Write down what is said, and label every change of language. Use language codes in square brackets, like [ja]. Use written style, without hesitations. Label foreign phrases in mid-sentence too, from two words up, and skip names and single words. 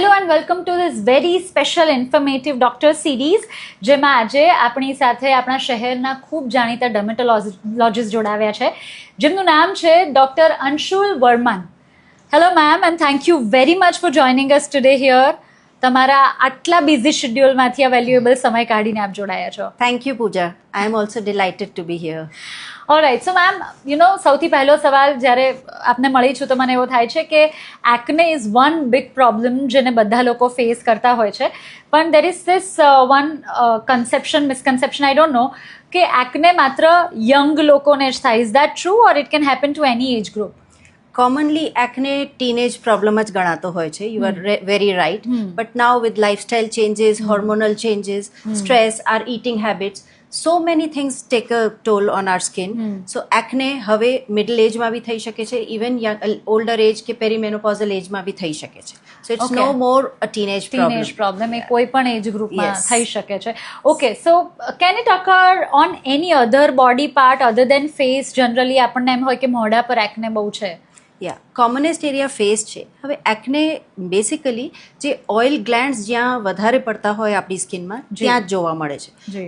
[en] Welcome to this very special informative doctor series, [gu] જેમાં આજે આપણી સાથે આપણા શહેરના ખૂબ જાણીતા ડર્મેટોલોજીસ્ટ જોડાવ્યા છે, જેમનું નામ છે ડૉક્ટર અંશુલ વર્મન. [en] Hello ma'am, and thank you very much for joining us today here. [gu] તમારા આટલા બિઝી શેડ્યુલમાંથી આ વેલ્યુએબલ સમય કાઢીને આપ જોડાયા છો. [en] Thank you, Pooja. I am also delighted to be here. Alright, so ma'am, [gu] સૌથી પહેલો સવાલ જ્યારે આપને મળી છું તો મને એવો થાય છે કે [en] acne is one big problem [gu] જેને બધા લોકો ફેસ કરતા હોય છે, પણ [en] there is this one misconception, I don't know, [gu] કે એક્ને માત્ર યંગ લોકોને જ થાય. [en] Is that true or it can happen to any age group? Commonly, acne teenage problem [gu] જ ગણાતો હોય છે. [en] You are very right. But now with lifestyle changes, hormonal changes, stress, our eating habits, so many things take a toll on our skin. So acne [gu] હવે [en] middle age [gu] માં બી થઈ શકે છે, [en] even older age [gu] કે [en] perimenopausal age [gu] માં બી થઈ શકે છે. [en] So it's no more a teenage problem. [gu] એ કોઈ પણ [en] age groupમાં [gu] થઈ શકે છે. [en] Okay, so can it occur on any other body part other than face? [gu] જનરલી આપણને એમ હોય કે મોઢા પર એક્ને બહુ છે. [en] commonest area face [gu] છે. હવે [en] acne basically [gu] જે [en] oil glands [gu] જ્યાં વધારે પડતા હોય આપણી સ્કિનમાં ત્યાં જ જોવા મળે છે.